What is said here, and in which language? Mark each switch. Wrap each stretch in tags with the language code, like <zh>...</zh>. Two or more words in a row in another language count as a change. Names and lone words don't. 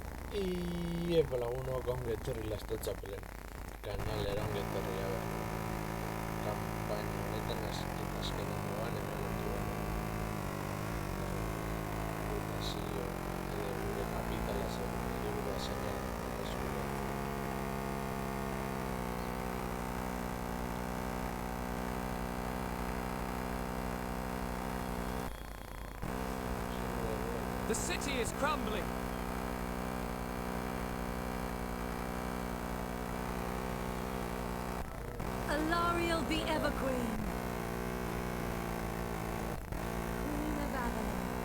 <eu>Iepa lagunok ongi etorri Lastotxapelen kanalera ongi etorri kanpaina honetan azkenengoan emango mutazio edo gure kapitala zen hiriburu zenean</eu> <en>The city is crumbling. Alariel the Everqueen, Queen of Avalon.</en>